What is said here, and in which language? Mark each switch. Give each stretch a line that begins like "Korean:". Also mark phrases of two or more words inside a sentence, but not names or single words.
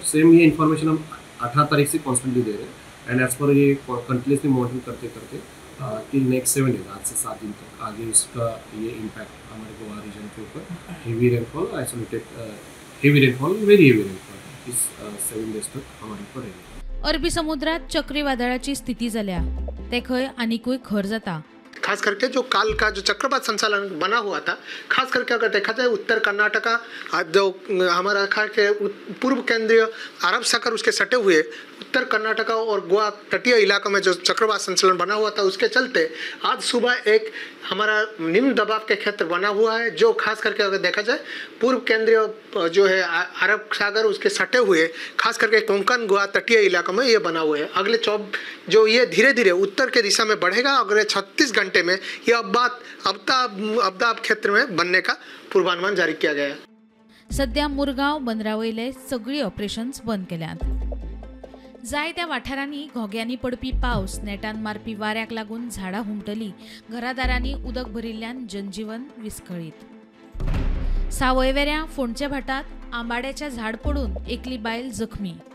Hindi: सेम ये इन्फॉर्मेशन हम 18 तारीख से कॉन्स्टेंटली दे रहे हैं।
English: and as per
Hindi: ये
English: continuously monitoring
Hindi: करते करते
English: till next 7 days,
Hindi: आज से 7 दिन तक आगे इसका ये इम्पैक्ट हमारे गोवा रीजन के ऊपर
English: heavy rainfall, isolated heavy rainfall, very heavy rainfall
Hindi: इस 7 डेज तक हमारे ऊपर रहेगा।
Konkani: अरबी समुद्रात चक्रीवादळाची स्थिती जाल्या ते खंय आनीकूय खर जाता।
Hindi: खास करके जो काल का जो चक्रवात संचालन बना हुआ था, खास करके अगर देखा जाए उत्तर कर्नाटका, जो हमारा खास के पूर्व केंद्रीय अरब सागर उसके सटे हुए उत्तर कर्नाटका और गोवा तटीय इलाकों में जो चक्रवात संचालन बना हुआ था, उसके चलते आज सुबह एक हमारा निम्न दबाव के क्षेत्र बना हुआ है जो खास करके अगर देखा जाए पूर्व केंद्रीय जो है अरब सागर उसके सटे हुए खास करके कोंकण गोवा तटीय इलाकों में ये बना हुआ है। अगले जो ये धीरे धीरे उत्तर के दिशा में बढ़ेगा। अगले 36 घंटे में ये अब्दाब क्षेत्र में बनने का पूर्वानुमान जारी किया गया है।
Konkani: सध्या मुरगांव बंदरावयले सगळी ऑपरेशन्स बंद केल्यात। जाय त्या वाठारांनी घोग्यांनी पडपी पावस, नेटान मारपी वाऱ्याक लागून झाडां हुमटली, घरादारांनी उदक भरिल्ल्यान जनजीवन विस्कळीत। सावयवेऱ्या फोंडच्या भाटात आंबाड्याचे झाड पडून एकली बायल जखमी।